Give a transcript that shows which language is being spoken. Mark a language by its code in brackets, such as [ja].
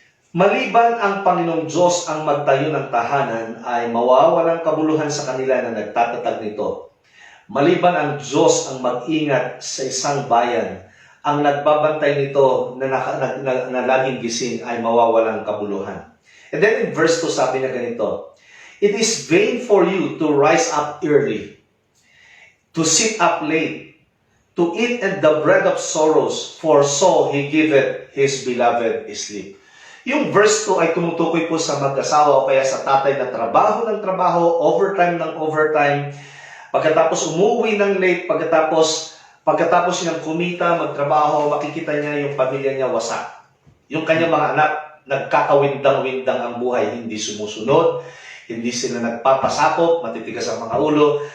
[tl] Maliban ang Panginoong Diyos ang magtayo ng tahanan, ay mawawalang kabuluhan sa kanila na nagtatatag nito. Maliban ang Diyos ang mag-ingat sa isang bayan, ang nagbabantay nito na laging gising ay mawawalang kabuluhan. [en] And then in verse 2 [tl] sabi niya ganito, [en] it is vain for you to rise up early, to sit up late, to eat at the bread of sorrows, for so he giveth his beloved sleep. [tl] Yung verse 2 ay tumutukoy po sa mag-asawa o kaya sa tatay na trabaho ng trabaho, overtime ng overtime, pagkatapos umuwi ng late, pagkatapos niyang kumita, magtrabaho, makikita niya yung pamilya niya wasak. Yung kanyang mga anak, nagkakawindang-windang ang buhay, hindi sumusunod, hindi sila nagpapasakop, matitigas ang mga ulo.